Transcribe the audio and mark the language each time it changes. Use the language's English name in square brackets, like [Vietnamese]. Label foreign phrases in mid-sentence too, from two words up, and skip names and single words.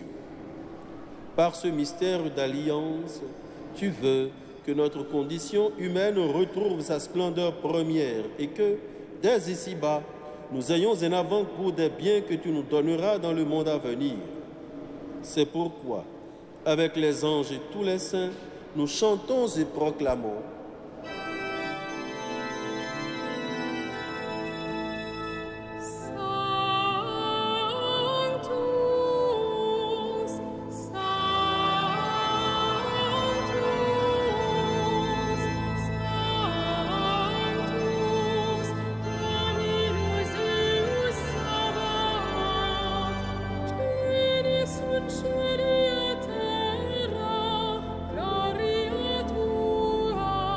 [French] Par ce mystère d'alliance, tu veux que notre condition humaine retrouve sa splendeur première et que, dès ici-bas, nous ayons un avant-goût des biens que tu nous donneras dans le monde à venir. C'est pourquoi, avec les anges et tous les saints, nous chantons et proclamons. [Latin] Sanctus, Sanctus, Sanctus, Dominus Deus Sabaoth, pleni sunt cieli et terra, gloria tua.